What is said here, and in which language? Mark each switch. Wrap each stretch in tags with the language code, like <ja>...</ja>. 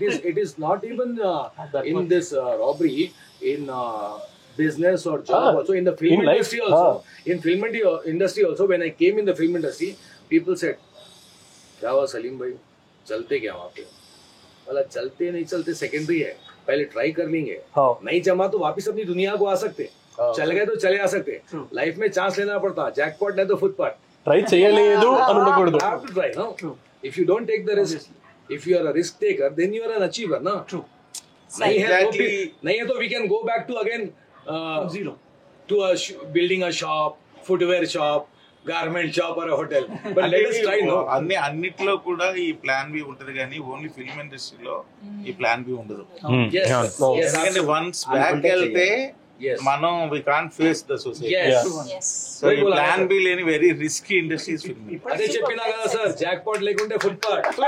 <en>It is not even in this robbery, in business or job also, in the film industry also. In film industry also, when I came in the film industry, people said,</en> <hi>"क्या हुआ सलीम भाई, चलते क्या वहाँ पे?" वाला चलते नहीं चलते सेकेंडरी है, पहले ट्राई कर लेंगे, नहीं जमा तो वापिस अपनी दुनिया को आ सकते, चल गए तो चले आ सकते. लाइफ में चांस लेना पड़ता, जैकपॉट नहीं तो फुटपाथ.</hi> <te>ట్రై చేయలేదు అని ఉండకూడదు.</te> <en>Have to try, no? If you don't take the risk, if you are a risk taker, then you are an achiever, no? True.</en> <hi>नहीं है तो</hi> <en>we can go back to again zero, to building a shop, footwear shop, garment shop or a hotel. But let us try, no?</en> <te>అన్నిట్లో కూడా ఈ plan B ఉంటది, కానీ only film ఇండస్ట్రీలో ఈ ప్లాన్ బి ఉండదు. ఎందుకంటే వన్స్ బ్యాక్ వెళ్తే మనం</te> <en>We can't face the society.</en> <te>So ఈ ప్లాన్ బి లేని వెరీ రిస్కీ ఇండస్ట్రీస్ ఫిల్మ్. అదే చెప్పినా కదా సార్, జాక్పాట్ లేకుంటే ఫుట్పాత్.</te>